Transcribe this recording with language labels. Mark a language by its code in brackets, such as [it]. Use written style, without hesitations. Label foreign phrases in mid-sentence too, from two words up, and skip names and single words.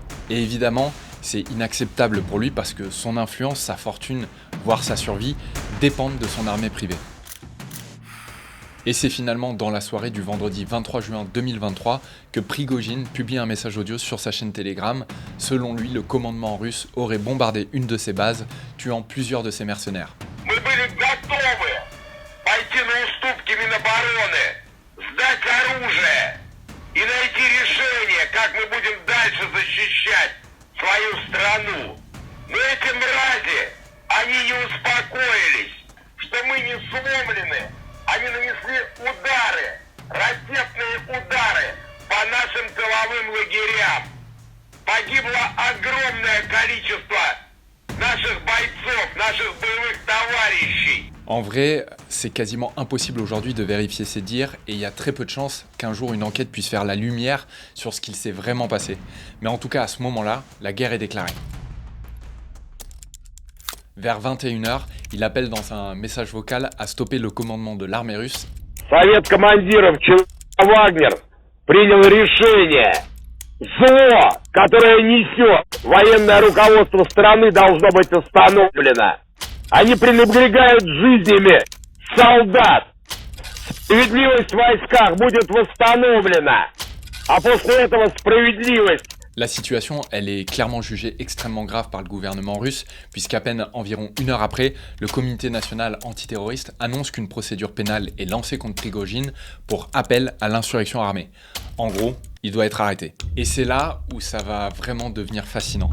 [fr] Et évidemment, c'est inacceptable pour lui parce que son influence, sa fortune, voire sa survie, dépendent de son armée privée. Et c'est finalement dans la soirée du vendredi 23 juin 2023 que Prigojine publie un message audio sur sa chaîne Telegram. Selon lui, le commandement russe aurait bombardé une de ses bases, tuant plusieurs de ses mercenaires. [ru] Пойти на уступки Минобороны, сдать оружие и найти решение, как мы будем дальше защищать свою страну. Но эти мрази, они не успокоились, что мы не сломлены. Они нанесли удары, ракетные удары по нашим тыловым лагерям. Погибло огромное количество наших бойцов, наших боевых товарищей. [fr] En vrai, c'est quasiment impossible aujourd'hui de vérifier ces dires et il y a très peu de chances qu'un jour une enquête puisse faire la lumière sur ce qu'il s'est vraiment passé. Mais en tout cas, à ce moment-là, la guerre est déclarée. Vers 21h, il appelle dans un message vocal à stopper le commandement de l'armée russe. [ru] Совет командиров Вагнер принял решение. Зло, которое несет военное руководство страны, должно быть остановлено. Они пренебрегают жизнями солдат. Справедливость в войсках будет восстановлена. А после этого справедливость. [fr] La situation, elle est clairement jugée extrêmement grave par le gouvernement russe, puisqu'à peine environ une heure après, le comité national antiterroriste annonce qu'une procédure pénale est lancée contre Prigojine pour appel à l'insurrection armée. En gros, il doit être arrêté. Et c'est là où ça va vraiment devenir fascinant.